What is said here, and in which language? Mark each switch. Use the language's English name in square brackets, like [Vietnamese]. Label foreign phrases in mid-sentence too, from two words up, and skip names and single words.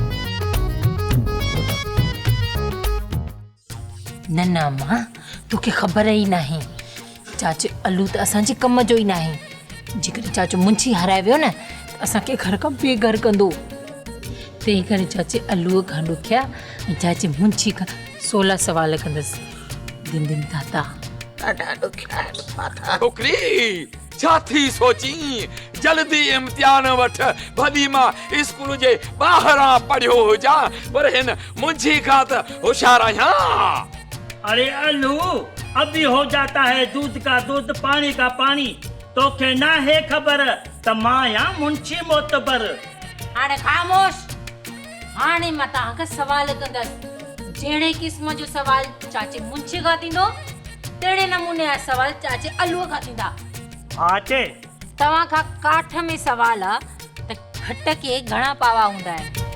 [Sindhi] न न मां तोखे ख़बर ई नाहे। चाचो अलू त असांजे कम जो ई नाहे। जेकॾहिं चाचो मुंशी हाराए वियो न त असांखे घर खां बेघर कंदो। तंहिं करे चाचे अलूअ खां ॾुखिया ऐं चाचे मुंशी खां 16 सवाल कंदसि। दिन दिन दाता ॾाढा ॾुखिया छोकिरी छा थी सोची जल्दी इम्तिहान वठ भली मां स्कूल जे ॿाहिरां पढ़ियो हुजां पर हिन मुंहिंजी खां त होशियार आहियां। [Hindi] अरे अल्लू अभी हो जाता है दूध का दूध पानी का पानी [Sindhi] तोखे ना है खबर त मां या मुंशी मोतबर। हाणे ख़ामोश। हाणे मां तव्हांखे सवाल कंदसि जहिड़े क़िस्म जो सवाल चाचे मुंशी खां थींदो तहिड़े नमूने जा सवाल चाचे अलूअ खां थींदा। आचे तव्हां खां काठ में सवाल आहे त खट के घणा पावा हूंदा आहिनि?